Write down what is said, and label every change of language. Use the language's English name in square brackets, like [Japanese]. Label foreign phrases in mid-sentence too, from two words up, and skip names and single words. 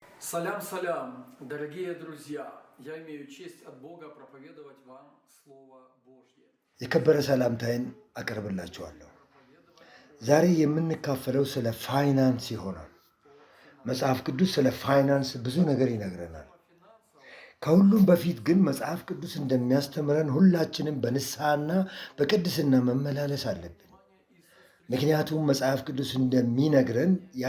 [Russian] Салям, дорогие друзья! Я имею честь от Бога проповедовать вам Слово Божье. [Amharic] የከበረ ሰላምታዬን አቀርብላችኋለሁ። ዛሬ የምንካፈለው ስለ ፋይናንስ ይሆናል። መጽሐፍ ቅዱስ ስለ ፋይናንስ ብዙ ነገር ይነግረናል። ከሁሉም በፊት ግን መጽሐፍ ቅዱስ እንደሚያስተምረን ሁላችንም በንስሐና በቅድስና መመላለስ አለብን። ምክንያቱም መጽሐፍ ቅዱስ እንደሚነግረን ያለ